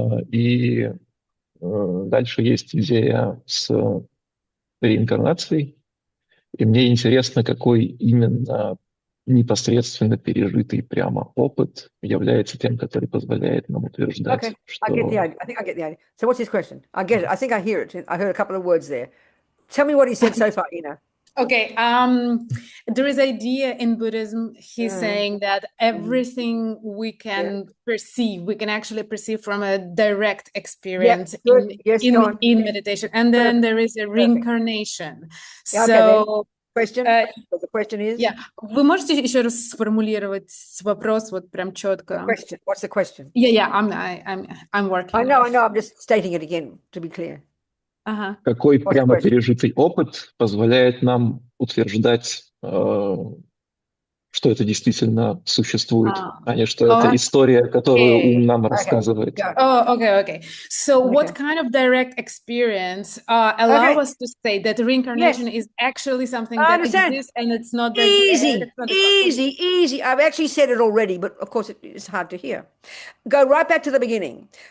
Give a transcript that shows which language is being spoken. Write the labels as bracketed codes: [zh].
[ru] И дальше есть идея с реинкарнацией. И мне интересно, какой именно непосредственно пережитый прямо опыт является тем, который позволяет нам утверждать, что... [en] I get the idea. I think I get the idea. So what's his question? I get it. I think I hear it. I heard a couple of words there. Tell me what he said so far, Ina. Okay, there is idea in Buddhism. He's saying that everything we can perceive, we can actually perceive from a direct experience in meditation. And then there is a reincarnation. So, question? The question is? Yeah. [ru] Вы можете еще раз сформулировать вопрос вот прям четко? [en] Question. What's the question? Yeah, I'm working. I know. I'm just stating it again to be clear. [ru] Какой прямо пережитый опыт позволяет нам утверждать, что это действительно существует, а не что это история, которую ум нам рассказывает. [en] Okay. So what kind of direct experience allow us to say that reincarnation is actually something that exists and it's not that easy. I've actually said it already, but of course it's hard to hear. Go right back to the beginning.